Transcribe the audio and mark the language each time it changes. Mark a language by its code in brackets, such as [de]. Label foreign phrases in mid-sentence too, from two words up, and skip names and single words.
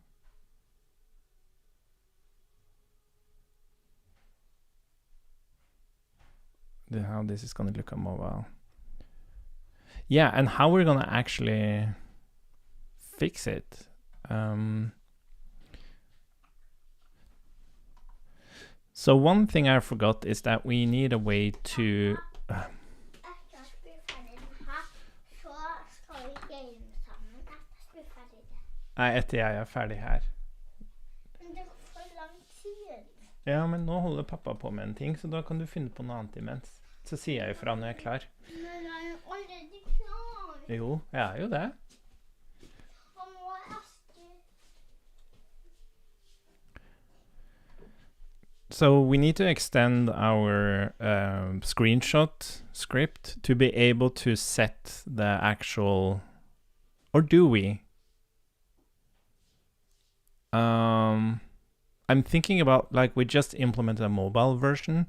[en] how this is gonna look on mobile. Yeah, and how we're gonna actually fix it. So one thing I forgot is that we need a way to... [no] Nei, etter jeg er ferdig her. Men det går for lang tid. Ja, men nå holder pappa på med en ting, så da kan du finne på noe annet imens. Så sier jeg ifra når jeg er klar. Men jeg er jo allerede klar. Jo, jeg er jo det. Han må aske. [en] So we need to extend our screenshot script to be able to set the actual... Or do we? I'm thinking about, like, we just implemented a mobile version.